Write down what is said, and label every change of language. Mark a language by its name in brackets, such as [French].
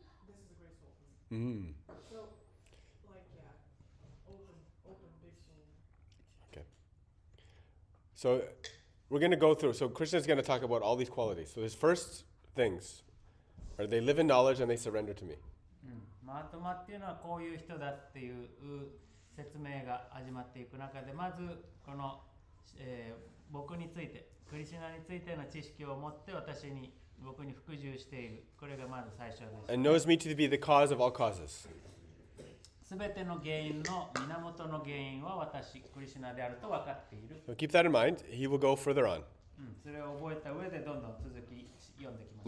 [English] This is a great soul for me. So, like, open, big soul. So we're going to go through. So Krishna's going to talk about all these qualities. So his first things are they live in knowledge and they surrender to me. [Japanese] マハトマっていうのはこういう人だっていう説明が始まっていく中で、まずこの、僕について、クリシュナについての知識を持って僕に服従している。これがまず最初です。 [English] And knows me to be the cause of all causes. [Japanese] すべての原因の源の原因は私、クリシュナであると分かっている。 [English] So keep that in mind. He will go further on. [Japanese] それを覚えた上でどんどん続き読んできます。